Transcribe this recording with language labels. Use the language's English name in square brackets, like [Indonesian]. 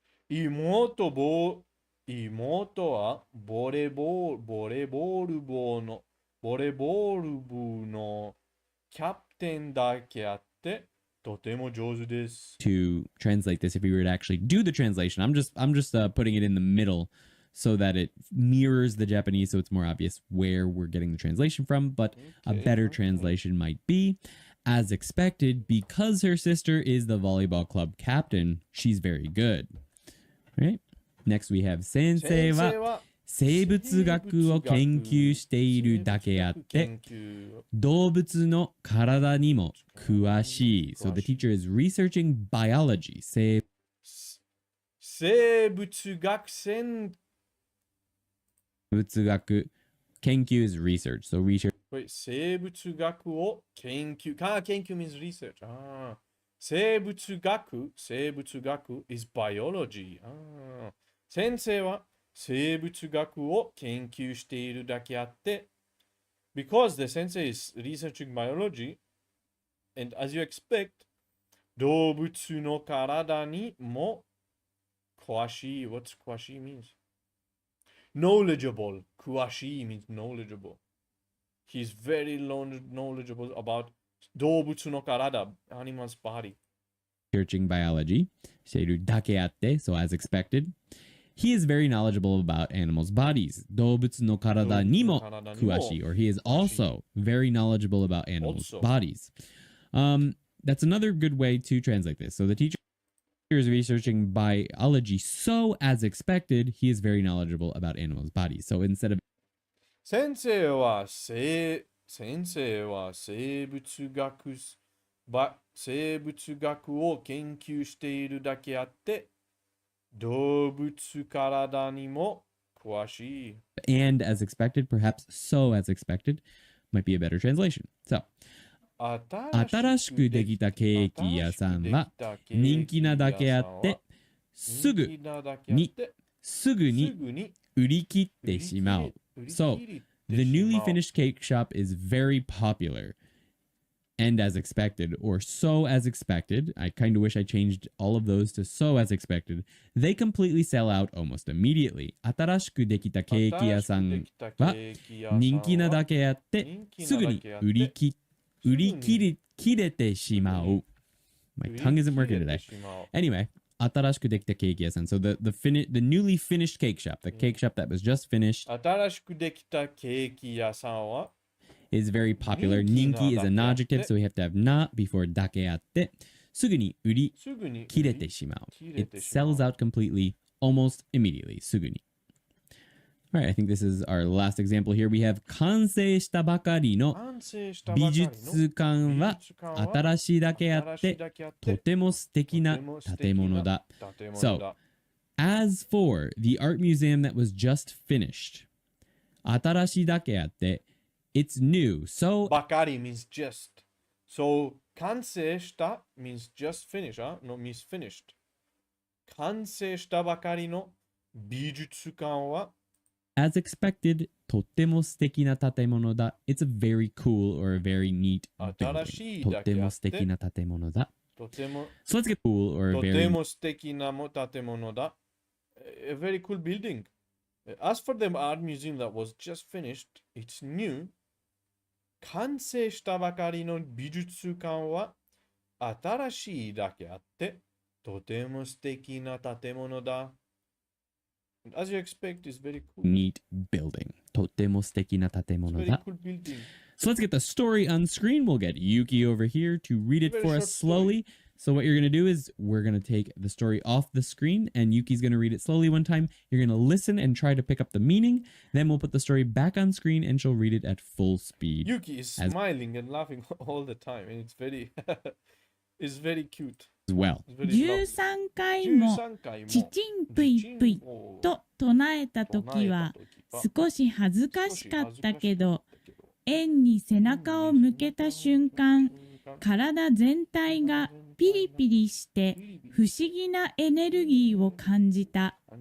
[Japanese] 妹はボレーボール部のキャプテンだけあってとても上手です。 [English] To translate this, if we were to actually do the translation, I'm just putting it in the middle so that it mirrors the Japanese, so it's more obvious where we're getting the translation from. But a better translation might be, as expected, because her sister is the volleyball club captain, she's very good. Right? Next we have [Japanese] 先生は生物学を研究しているだけあって、動物の体にも詳しい。 [English] So the teacher is researching biology. [Japanese] 生物学生 [English] 物学研究 is research. So research. [Japanese] 生物学を研究。 [English] 研究 means research. 生物学 is biology. [Japanese] 先生は生物学を研究しているだけあって、 [English] because the sensei is researching biology, and as you expect, [Japanese] 動物の体にも詳しい。 [English] What's 詳しい means? Knowledgeable. 詳しい means knowledgeable. He's very knowledgeable about [Japanese] 動物の体 [English] animal's body. Researching biology [Japanese] しているだけあって、 [English] so as expected. He is very knowledgeable about animals' bodies. [Japanese] 動物の体にも詳しい, [English] or he is also very knowledgeable about animals' bodies. That's another good way to translate this. So the teacher is researching biology, so as expected, he is very knowledgeable about animals' bodies. So instead of [Japanese] 先生は生物学を研究しているだけあって、動物体にも詳しい。 [English] and as expected, perhaps so as expected, might be a better translation. [Japanese] So 新しくできたケーキ屋さんは人気なだけあってすぐに売り切ってしまう。 [English] So, the newly finished cake shop is very popular. And as expected, or so as expected. I kind of wish I changed all of those to so as expected. They completely sell out almost immediately. [Japanese] 新しくできたケーキ屋さんは人気なだけあってすぐに売り切れてしまう。 [English] My tongue isn't working today. Anyway, [Japanese] 新しくできたケーキ屋さん. [English] So the newly finished cake shop, the cake shop that was just finished, [Japanese] 新しくできたケーキ屋さんは [English] is very popular. 人気 is an adjective, so we have to have not before [Japanese] だけあって、すぐに売り切れてしまう。 [English] It sells out completely, almost immediately. [Japanese] すぐに。 [English] Alright, I think this is our last example here. We have [Japanese] 完成したばかりの美術館は新しいだけあってとても素敵な建物だ。 [English] So, as for the art museum that was just finished, [Japanese] 新しいだけあって [English] it's new. So, ばかり means just. So, 完成した means just finish, no means finished. [Japanese] 完成したばかりの美術館は [English] as expected, [Japanese] とっても素敵な建物だ. [English] It's a very cool or a very neat building. [Japanese] とっても素敵な建物だ. [English] So let's get cool or a [Japanese] と [English] very [Japanese] ても素敵な建物だ. [English] A very cool building. As for the art museum that was just finished, it's new. [Japanese] 完成したばかりの美術館は新しいだけあってとても素敵な建物だ. [English] As you expect, it's very cool. neat building. [Japanese] とっても素敵な建物 [English] Very [Japanese] だ. [English] cool building. So let's get the story on screen. We'll get Yuki over here to read it Very for short us slowly. So what you're going to do is we're going to take the story off the screen and Yuki's going to read it slowly one time. You're going to listen and try to pick up the meaning. Then we'll put the story back on screen and she'll read it at full speed. Yuki is smiling and laughing all the time, and it's very, it's very cute. As well. It's very lovely. [Japanese] 13回も 13回もちちんぷいぷいと唱えた時は少し恥ずかしかったけど、円に背中を向けた瞬間、体全体がピリピリして不思議なエネルギーを感じた。